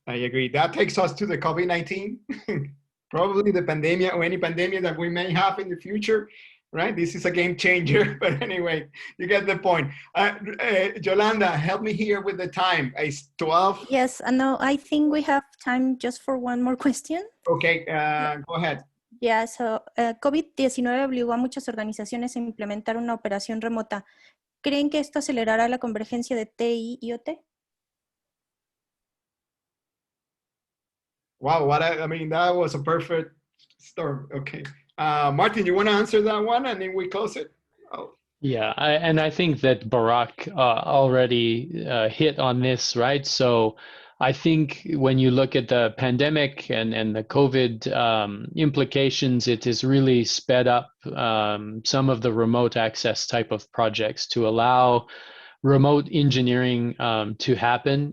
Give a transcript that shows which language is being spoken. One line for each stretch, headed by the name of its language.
English: That takes us to the COVID-19, probably the pandemic, or any pandemic that we may have in the future, right? This is a game changer, but anyway, you get the point. Yolanda, help me here with the time. It's 12. Yes, no, I think we have time just for one more question. Okay, go ahead. Yeah, so
Spanish: COVID-19 obligó a muchas organizaciones a implementar una operación remota. ¿Creen que esto acelerará la convergencia de TI y OT?
English: Wow, I mean, that was a perfect storm. Okay. Martin, you want to answer that one and then we close it? Oh. Yeah, I think that Barak already hit on this, right? So I think when you look at the pandemic and the COVID implications, it has really sped up some of the remote access type of projects to allow remote engineering to happen.